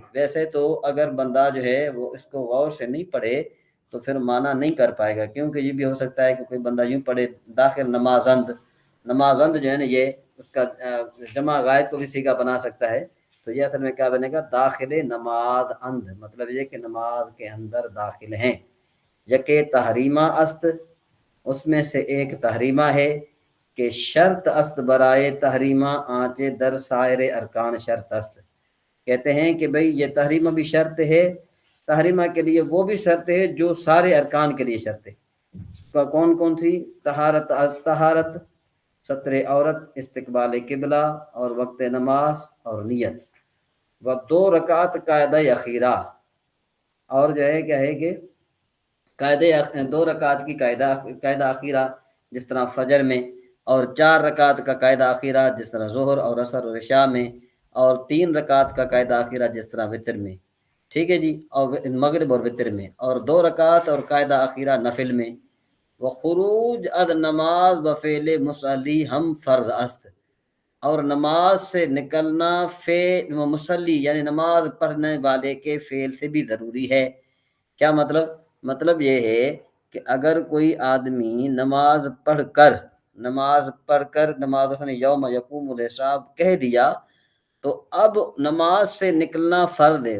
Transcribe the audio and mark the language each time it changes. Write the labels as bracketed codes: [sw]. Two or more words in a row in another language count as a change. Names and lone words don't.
[ur] ویسے تو اگر بندہ جو ہے وہ اس کو غور سے نہیں پڑھے تو پھر معنی نہیں کر پائے گا، کیونکہ یہ بھی ہو سکتا ہے کہ کوئی بندہ یوں پڑھے داخل نمازند، نمازند جو ہے نا یہ اس کا جمع غائب کو بھی صیغہ بنا سکتا ہے، تو یہ اصل میں کیا بنے گا [fa] داخل نماز اند، [ur] مطلب یہ کہ نماز کے اندر داخل ہیں۔ [fa] یکے تحریمہ است، [ur] اس میں سے ایک تحریمہ ہے کہ [fa] شرط است برائے تحریمہ آنچے در سائر ارکان شرط است۔ [ur] کہتے ہیں کہ بھئی یہ تحریمہ بھی شرط ہے، تحریمہ کے لیے وہ بھی شرط ہے جو سارے ارکان کے لیے شرط ہے۔ کون کون سی؟ طہارت، ستر عورت، استقبال قبلہ اور وقت نماز اور نیت۔ و 2 رکعت قاعدہ اخیرہ، اور جو ہے کیا ہے کہ 2 رکعت کی قاعدہ اخیرہ جس طرح فجر میں، اور 4 رکعت کا قاعدہ اخیرہ جس طرح ظہر اور عصر اور عشاء میں، اور 3 رکعت کا قاعدہ اخیرہ جس طرح وتر میں، ٹھیک ہے جی، اور مغرب اور وتر میں، اور 2 رکعت اور قاعدہ اخیرہ نفل میں۔ [fa] وخروج از نماز و فعل مصلی ہم فرض است، [ur] اور نماز سے نکلنا فعل مصلی یعنی نماز پڑھنے والے کے فعل سے بھی ضروری ہے۔ کیا مطلب؟ مطلب یہ ہے کہ اگر کوئی آدمی نماز پڑھ کر نماز [ar] یوم یقوم الحساب [ur] کہہ دیا تو اب نماز سے نکلنا فرض ہے۔